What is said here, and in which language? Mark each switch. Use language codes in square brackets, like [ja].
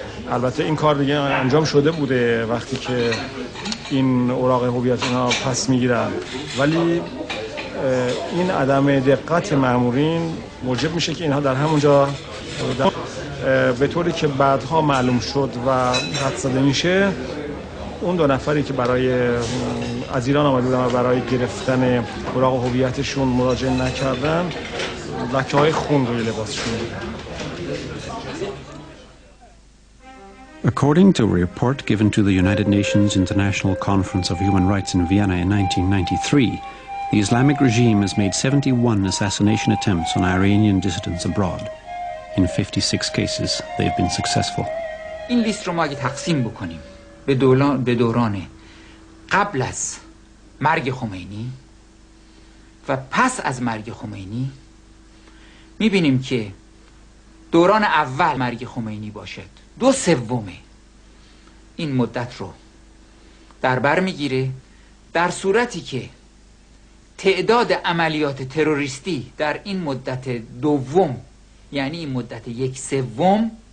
[fa] البته این کار دیگه انجام شده بوده وقتی که این اوراق هویت اینا پس میگیرن، ولی این عدم دقت مامورین موجب میشه که اینها در همونجا به طوری که بعدها معلوم شد و حد زده میشه اون 2 نفری که از ایران آمده بودن و برای گرفتن اوراق هویتشون مراجعه نکردن لکه‌های خون روی لباسشون بودن. [en] According to a report given to the United Nations International Conference of Human Rights in Vienna in 1993, the Islamic regime has made 71 assassination attempts on Iranian dissidents abroad. In 56 cases, they have been successful. [fa] این لیست رو ما اگه تقسیم بکنیم به دوران قبل از مرگ خمینی و پس از مرگ خمینی، میبینیم که دوران اول مرگ خمینی باشد 2/3 این مدت رو در بر میگیره، در صورتی که تعداد عملیات تروریستی در این مدت دوم، یعنی این مدت 1/3،